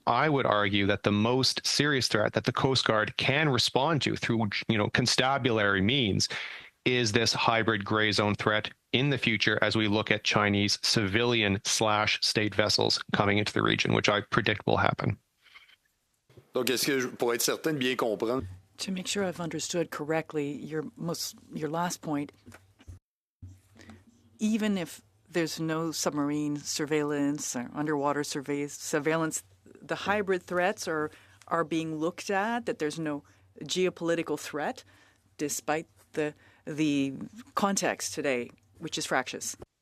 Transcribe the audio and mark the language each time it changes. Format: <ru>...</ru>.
<en>I would argue that the most serious threat that the Coast Guard can respond to through, constabulary means is this hybrid gray zone threat in the future as we look at Chinese civilian/state vessels coming into the region, which I predict will happen.</en> <fr>Donc, est-ce que, pour être certain de bien comprendre,</fr> <en>to make sure I've understood correctly your last point, even if there's no submarine surveillance or underwater surveillance, the hybrid threats are being looked at, that there's no geopolitical threat, despite the context today, which is fractious.</en>